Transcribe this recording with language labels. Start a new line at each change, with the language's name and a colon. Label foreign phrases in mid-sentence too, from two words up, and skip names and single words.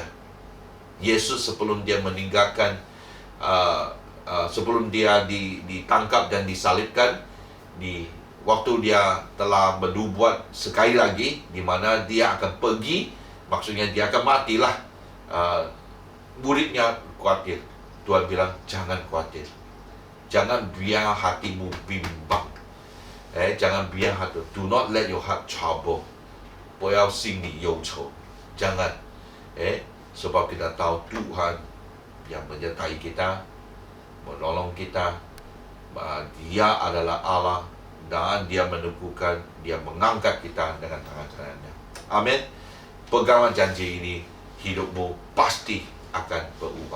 Indonesian: Yesus sebelum dia meninggalkan, sebelum dia ditangkap dan disalibkan, waktu dia telah bernubuat sekali lagi, di mana dia akan pergi, maksudnya dia akan matilah. Muridnya khawatir. Tuhan bilang, jangan khawatir. Jangan biar hatimu bimbang. Jangan biar hati.
English: Do not let your heart trouble.
Chinese: 不要心里忧愁.
Indonesian: Jangan. Sebab kita tahu Tuhan yang menyertai kita, menolong kita. Dia adalah Allah. Dan dia meneguhkan, dia mengangkat kita dengan tangan kanannya. Amin. Peganglah janji ini, hidupmu pasti akan berubah.